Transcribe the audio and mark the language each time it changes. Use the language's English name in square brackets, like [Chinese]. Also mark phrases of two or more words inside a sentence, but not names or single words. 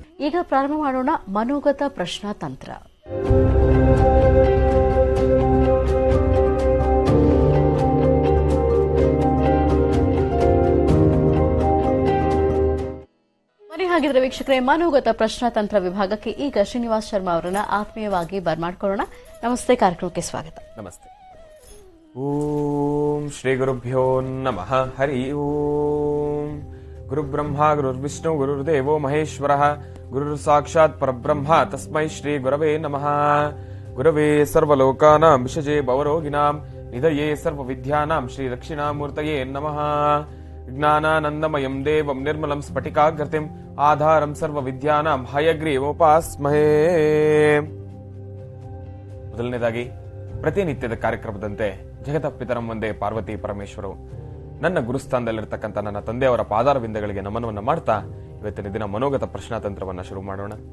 [Kannada] ಈಗ ಪ್ರಾರಂಭ ಮಾಡೋಣ ಮನೋಗತ ಪ್ರಶ್ನಾ ತಂತ್ರ. ಹಾಗಿದ್ರೆ ವೀಕ್ಷಕರೇ, ಮನೋಗತ ಪ್ರಶ್ನಾ ತಂತ್ರ ವಿಭಾಗಕ್ಕೆ ಈಗ ಶ್ರೀನಿವಾಸ್ ಶರ್ಮಾ ಅವರನ್ನ ಆತ್ಮೀಯವಾಗಿ ಬರ್ಮಾಡ್ಕೊಳ್ಳೋಣ. ನಮಸ್ತೆ, ಕಾರ್ಯಕ್ರಮಕ್ಕೆ ಸ್ವಾಗತ. ನಮಸ್ತೆ. [Sanskrit] ಓಂ ಶ್ರೀ ಗುರುಭ್ಯೋ ನಮಃ. ಹರಿ ಓಂ. ಗುರುಬ್ರಹ್ಮ ಗುರುರ್ವಿಷ್ಣು ಗುರುರ್ದೇವೋ ಮಹೇಶ್ವರಃ, ಗುರುರ್ ಸಾಕ್ಷಾತ್ ಪರಬ್ರಹ್ಮ, ತಸ್ಮೈ ಶ್ರೀ ಗುರವೇ ನಮಃ. ಗುರವೇ ಸರ್ವಲೋಕಾನಾಂ ವಿಷಜೇ ಭವರೋಗಿಣಾಂ ನಿಧಯೇ ಸರ್ವವಿದ್ಯಾನಾಂ ಶ್ರೀ ದಕ್ಷಿಣಾಮೂರ್ತಯೇ ನಮಃ. ಜ್ಞಾನಾನಂದಮಯಂ ದೇವಂ ನಿರ್ಮಲಂ ಸ್ಫಟಿಕಾಕೃತಿಂ ಆಧಾರಂ ಸರ್ವವಿದ್ಯಾನಾಂ ಹಯಗ್ರೀವೋಪಾಸ್ಮಹೇ. [Kannada] ಮೊದಲನೇದಾಗಿ ಪ್ರತಿನಿತ್ಯದ ಕಾರ್ಯಕ್ರಮದಂತೆ ಜಗತಪಿತರಂ ಒಂದೇ ಪಾರ್ವತಿ ಪರಮೇಶ್ವರರು ನನ್ನ ಗುರುಸ್ಥಾನದಲ್ಲಿರ್ತಕ್ಕಂಥ ನನ್ನ ತಂದೆಯವರ ಪಾದಾರವಿಂದಗಳಿಗೆ ನಮನವನ್ನು ಮಾಡ್ತಾ ಇವತ್ತಿನ ದಿನ ಮನೋಗತ ಪ್ರಶ್ನಾತಂತ್ರವನ್ನು ಶುರು ಮಾಡೋಣ.